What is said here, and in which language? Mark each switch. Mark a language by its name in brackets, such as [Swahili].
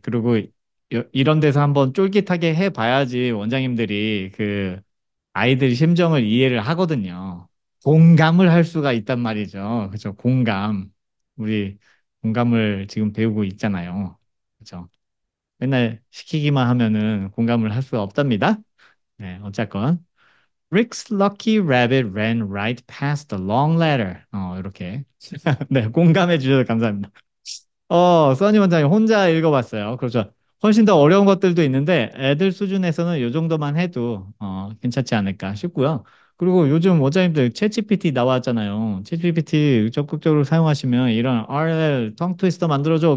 [Korean] 그리고 이런 데서 한번 쫄깃하게 해봐야지 원장님들이 그 아이들 심정을 이해를 하거든요. 공감을 할 수가 있단 말이죠. 그죠? 공감. 우리 공감을 지금 배우고 있잖아요. 그죠? 맨날 시키기만 하면은 공감을 할 수가 없답니다. 네, 어쨌건. [English] Rick's lucky rabbit ran right past the long ladder. [Korean] 이렇게. 네, 공감해 주셔서 감사합니다. 써니 원장님 혼자 읽어봤어요. 그렇죠. 훨씬 더 어려운 것들도 있는데 애들 수준에서는 이 정도만 해도 괜찮지 않을까 싶고요. 그리고 요즘 원장님들 챗GPT 나왔잖아요. 챗GPT 적극적으로 사용하시면 이런 RL 텅 트위스터 만들어줘.